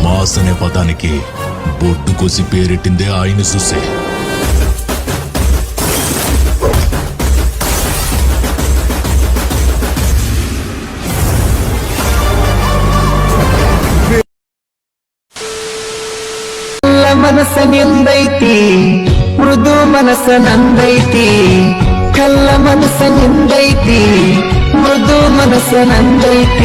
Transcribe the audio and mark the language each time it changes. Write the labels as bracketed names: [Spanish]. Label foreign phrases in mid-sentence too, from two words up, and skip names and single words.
[Telugu] బాస్ అనే పదానికి బొడ్డు కోసి పేరెట్టిందే ఆయన చూసే. [Kannada] ಮನಸ್ಸ ನಿಂದೈತಿ ಮೃದು ಮನಸ್ಸ ನಂದೈತಿ, ಕಲ್ಲ ಮನಸ್ಸ ನಿಂದೈತಿ ಮೃದು ಮನಸ್ಸ ನಂದೈತಿ.